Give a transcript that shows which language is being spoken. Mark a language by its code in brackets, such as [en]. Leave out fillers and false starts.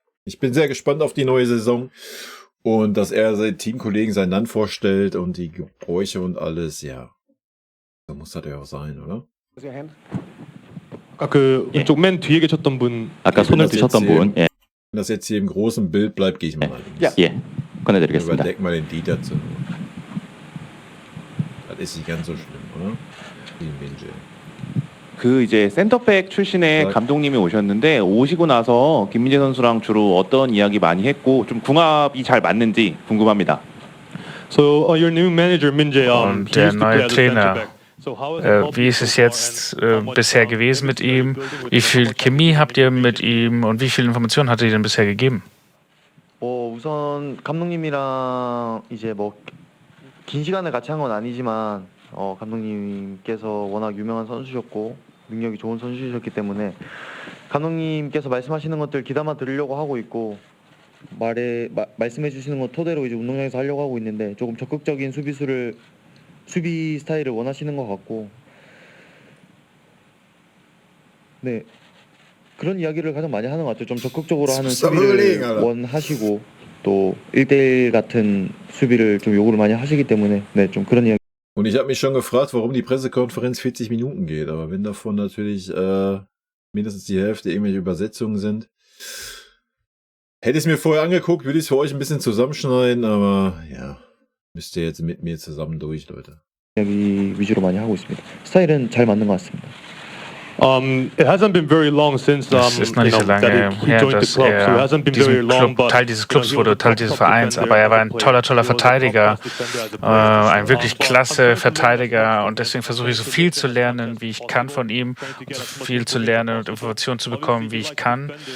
[de] Ich bin sehr gespannt auf die neue Saison und dass er seinen Teamkollegen sein Land vorstellt und die Gebräuche und alles, ja. So muss das ja auch sein, oder? [ko] 왼쪽 맨 뒤에 계셨던 분. 아까 손을 드셨던 분. 예. [de] Wenn das jetzt hier im großen Bild bleibt, gehe ich mal links. Ja. [ko] 예. 권해드리겠습니다. [de] Überdeck mal den Dieter zu. Das ist nicht ganz so schlimm, oder? Die Minje. [ko] 그 이제 센터백 출신의 감독님이 오셨는데 오시고 나서 김민재 선수랑 주로 어떤 이야기 많이 했고 좀 궁합이 잘 맞는지 궁금합니다. [en] So your new manager Min-jae, [de] Und der neue Trainer, wie ist es jetzt bisher gewesen mit ihm? Wie viel Chemie habt ihr mit ihm und wie viele Informationen hat er denn bisher gegeben? [ko] 우선 감독님이랑 이제 뭐 긴 시간을 같이 한 건 아니지만 감독님께서 워낙 유명한 선수셨고 능력이 좋은 선수셨기 때문에 감독님께서 말씀하시는 것들 귀담아 들으려고 하고 있고 말씀해 주시는 것 토대로 이제 운동장에서 하려고 하고 있는데 조금 적극적인 수비 스타일을 원하시는 것 같고 네 그런 이야기를 가장 많이 하는 것 같아요. 좀 적극적으로 하는 수비를 원하시고 또 1대1 같은 수비를 좀 요구를 많이 하시기 때문에 네 좀 그런 이야기. [de] Und ich habe mich schon gefragt, warum die Pressekonferenz 40 Minuten geht. Aber wenn davon natürlich mindestens die Hälfte irgendwelche Übersetzungen sind, hätte ich es mir vorher angeguckt, würde ich es für euch ein bisschen zusammenschneiden. Aber ja, müsst ihr jetzt mit mir zusammen durch, Leute. [ko] 이야기 위주로 많이 하고 있습니다. 스타일은 잘 맞는 것 같습니다. [en] It hasn't been very long since [de] Es ist noch nicht so lange her, dass er Teil dieses Clubs wurde, Teil dieses Vereins, aber er war ein toller Verteidiger, ein wirklich klasse Verteidiger und deswegen versuche ich so viel zu lernen, wie ich kann von ihm, so viel zu lernen und Informationen zu bekommen, wie ich kann.